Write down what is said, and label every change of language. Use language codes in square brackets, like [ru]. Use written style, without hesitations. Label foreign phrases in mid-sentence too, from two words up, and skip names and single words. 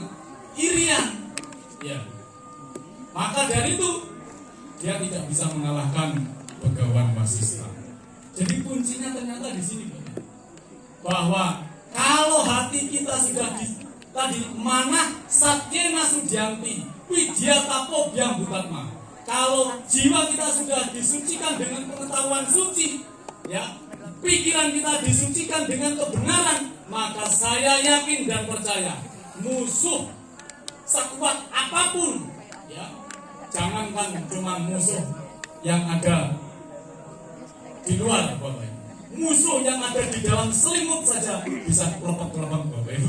[id] Irian. Ya. Maka dari itu dia tidak bisa mengalahkan Begawan Wasista. Jadi kuncinya ternyata di sini, bahwa kalau hati kita sudah tadi [sa] मनः सत्येन शुद्ध्यन्ति विद्यातपो भ्यां भूतात्मा. [id] Kalau jiwa kita sudah disucikan dengan pengetahuan suci, ya, pikiran kita disucikan dengan kebenaran, maka saya yakin dan percaya musuh sekuat apapun, ya, jangankan cuma musuh yang ada di luar, Bapak Ibu, musuh yang ada di dalam selimut saja bisa kelopak-kelopak, Bapak Ibu.